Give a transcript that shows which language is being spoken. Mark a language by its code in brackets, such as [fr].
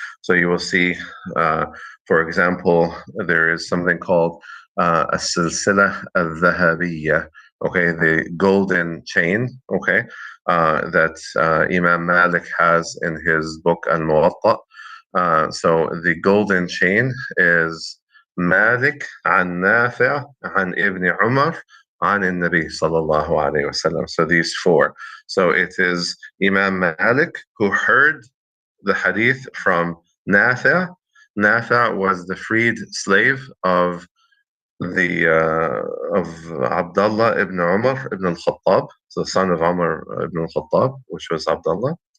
[en] So you will see, for example, there is something called as-silsila al-dhahabiyya, okay, the golden chain, okay, that Imam Malik has in his book Al-Muwatta. So the golden chain is Malik [ar] عن نافع عن ابن عمر عن النبي صلى الله عليه وسلم. [en] So these four. So it is Imam Malik who heard the hadith from Nafi'. Nafi' was the freed slave of Abdullah ibn Umar ibn al-Khattab, the son of Umar ibn al-Khattab, which was Abdullah.